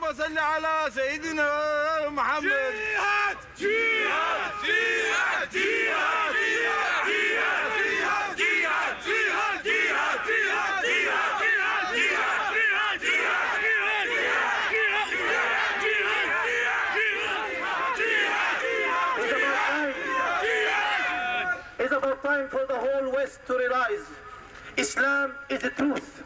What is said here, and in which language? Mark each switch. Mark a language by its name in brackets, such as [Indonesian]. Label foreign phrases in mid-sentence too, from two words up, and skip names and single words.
[Arabic] صل على سيدنا محمد. جهاد جهاد جهاد جهاد جهاد جهاد جهاد جهاد جهاد [English] It's about time for the whole West to realize Islam is the truth.